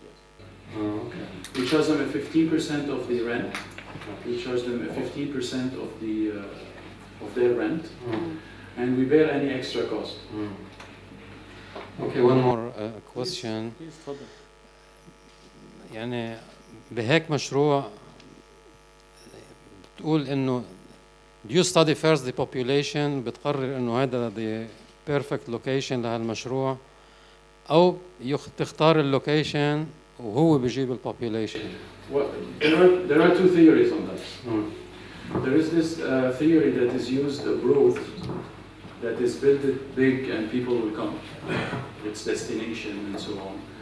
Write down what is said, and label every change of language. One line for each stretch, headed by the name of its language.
English: Yes. Okay. We charge them a 15% of the rent. We charge them a 15% of their rent, and we bear any extra cost. Okay, one more question. Please, تفضل.
Arabic: يعني بهيك مشروع بتقول انه
English: do you study first the population
Arabic: بتقرر انه هذا
English: the perfect location
Arabic: لهالمشروع او تختار اللوكيشن وهو بيجيب البوبوليشن؟
English: Well, there are two theories on that. There is this theory that is used abroad, that is built it big and people will come, its destination and so on.